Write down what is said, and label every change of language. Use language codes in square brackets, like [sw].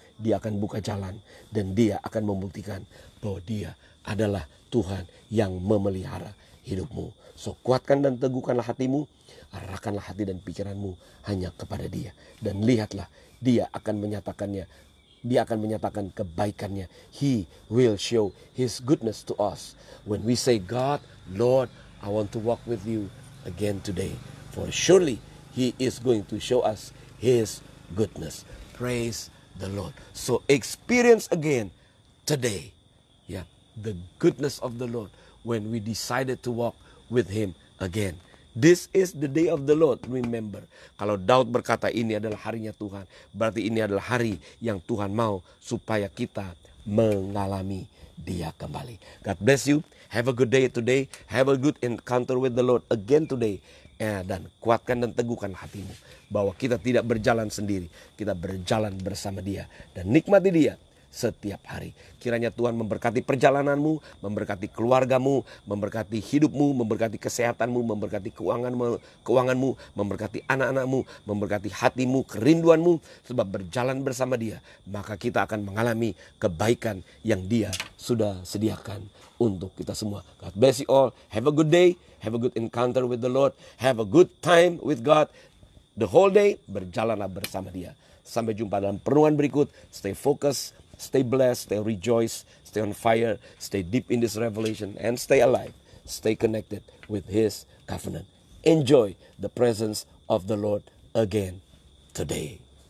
[id] Dia akan buka jalan, dan Dia akan membuktikan bahwa Dia adalah Tuhan yang memelihara hidupmu. So kuatkan dan teguhkanlah hatimu, arahkanlah hati dan pikiranmu hanya kepada Dia, dan lihatlah Dia akan menyatakannya. Dia akan menyatakan kebaikannya. [en] He will show His goodness to us. When we say, God, Lord, I want to walk with you again today. For surely He is going to show us His goodness. Praise the Lord. So experience again today, the goodness of the Lord when we decided to walk with Him again. This is the day of the Lord, remember. [id] Kalau Daud berkata ini adalah harinya Tuhan, berarti ini adalah hari yang Tuhan mau supaya kita mengalami Dia kembali. [en] God bless you. Have a good day today. Have a good encounter with the Lord again today. [id] Dan kuatkan dan teguhkan hatimu bahwa kita tidak berjalan sendiri, kita berjalan bersama Dia, dan nikmati Dia setiap hari. Kiranya Tuhan memberkati perjalananmu, memberkati keluargamu, memberkati hidupmu, memberkati kesehatanmu, memberkati keuanganmu, memberkati anak-anakmu, memberkati hatimu, kerinduanmu. Sebab berjalan bersama Dia, maka kita akan mengalami kebaikan yang Dia sudah sediakan untuk kita semua. [en] God bless you all. Have a good day. Have a good encounter with the Lord. Have a good time with God. The whole day [id] berjalanlah bersama Dia. Sampai jumpa dalam perenungan berikut. [en] Stay focused, stay blessed, stay rejoice, stay on fire, stay deep in this revelation, and stay alive. Stay connected with His covenant. Enjoy the presence of the Lord again today.